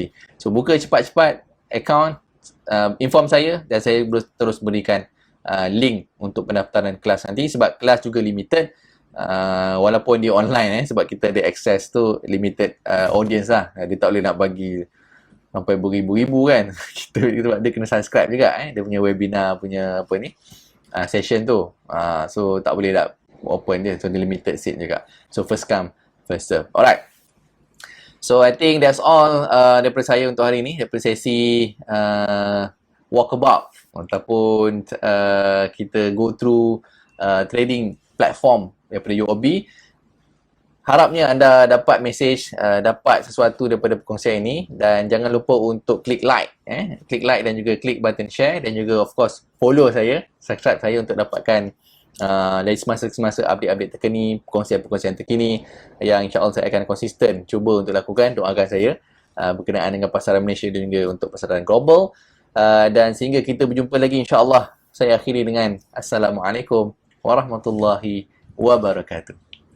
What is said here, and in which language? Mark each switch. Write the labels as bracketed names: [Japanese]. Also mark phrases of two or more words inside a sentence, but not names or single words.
[Malay] So buka cepat-cepat account, inform saya, dan saya terus berikan link untuk pendaftaran kelas nanti, sebab kelas juga limited, walaupun dia online, sebab kita ada access tu [English] limited audience [Malay] lah. Dia tak boleh nak bagi sampai beribu-ribu kan. kita dia kena subscribe juga dia punya webinar punya session tu. So tak boleh nak open dia, so dia limited seat juga. [English] So first come first serve. Alright, so I think that's all [Malay] daripada saya untuk hari ni, daripada sesi walkabout ataupun kita [English] go through trading platform [Malay] daripada UOB. Harapnya anda dapat mesej, dapat sesuatu daripada perkongsian ini, dan jangan lupa untuk klik like, klik like dan juga klik button share, dan juga [English] of course [Malay] follow saya, subscribe saya untuk dapatkan dari semasa ke semasa update-update terkini, perkongsian-perkongsian terkini yang insya-Allah saya akan konsisten cuba untuk lakukan. Doakan saya berkenaan dengan pasaran Malaysia dan juga untuk pasaran global. Dan sehingga kita berjumpa lagi insya-Allah, saya akhiri dengan [Arabic] السلام عليكم ورحمة الله وبركاته.